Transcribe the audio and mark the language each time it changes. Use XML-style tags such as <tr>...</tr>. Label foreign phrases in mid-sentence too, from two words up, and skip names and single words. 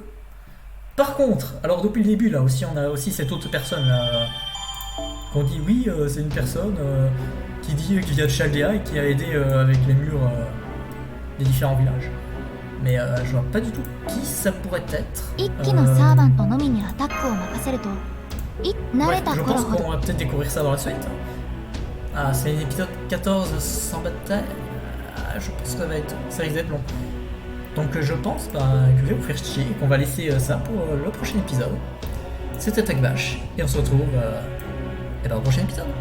<fr>Par contre, alors depuis le début, là aussi, on a aussi cette autre personne là. Qu'on dit oui, c'est une personne qui dit qu'il vient de Chaldea et qui a aidé avec les murs des différents villages. mais je vois pas du tout qui ça pourrait être.</fr> <ja>一期のサーバントのみにアタックを任せると慣</ja> <fr>Ouais,</fr> <ja>れた</ja> <fr>je</fr> <ja>頃</ja> <fr>pense</fr> <ja>ほど</ja> <fr>qu'on va peut-être découvrir ça dans la suite. Ah, c'est l'épisode 14 sans bataille. Ah, je pense que ça risque d'être long. Donc je pense que je vais vous faire chier et qu'on va laisser ça pour le prochain épisode. C'était Takbash et on se retrouve dans le prochain épisode.</fr>